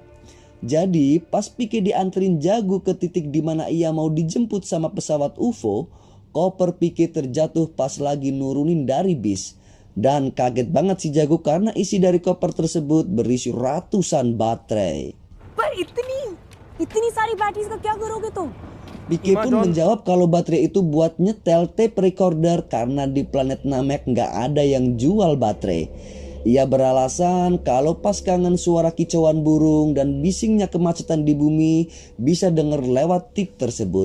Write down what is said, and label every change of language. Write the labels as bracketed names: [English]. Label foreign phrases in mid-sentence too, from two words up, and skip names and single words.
[Indonesian] Jadi pas Pique dianterin Jagu ke titik di mana ia mau dijemput sama pesawat UFO, koper Pique terjatuh pas lagi nurunin dari bis. Dan kaget banget si Jagu karena isi dari koper tersebut berisi ratusan baterai. [Hindi] पर इतनी सारी बैटरीज का क्या करोगे तुम? [Indonesian] Pique pun menjawab kalau baterai itu buat nyetel tape recorder karena di planet Namek nggak ada yang jual baterai. Ia beralasan kalau pas kangen suara kicauan burung dan bisingnya kemacetan di bumi bisa denger lewat tip tersebut.